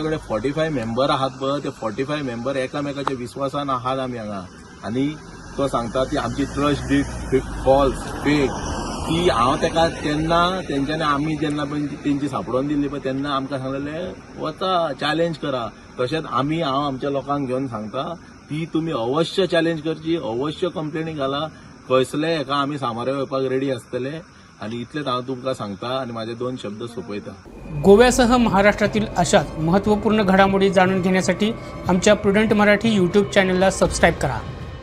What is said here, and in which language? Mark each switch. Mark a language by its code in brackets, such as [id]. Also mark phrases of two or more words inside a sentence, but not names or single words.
[kok] कडेन 45 मेंबर आहात पळय ते 45 मेंबर एकामेकाच्या विश्वासान आहात आमी हांगा आनी तो सांगता ती आमची [en] trust deed false fake [kok] ती हांव तेका तेन्ना तेंच्यांनी आमी जेन्ना पळय तेंची सांपडोवन दिल्ली पळय तेन्ना आमकां सांगलेलें वचा चॅलेंज करा तशेंच हांव आमच्या लोकांक घेवन सांगता ती तुमी अवश्य चॅलेंज करची अवश्य कंप्लेनी घाला कसले हेका आमी सामोरे वचपाक रेडी आसतले आणि इतलेच हांव तुमकां सांगता आणि माझे 2 शब्द सोपयता. [mr] गोव्यासह महाराष्ट्रातील अशाच महत्त्वपूर्ण घडामोडी जाणून घेण्यासाठी आमच्या प्रुडंट मराठी यूट्यूब चॅनलला सबस्क्राईब करा.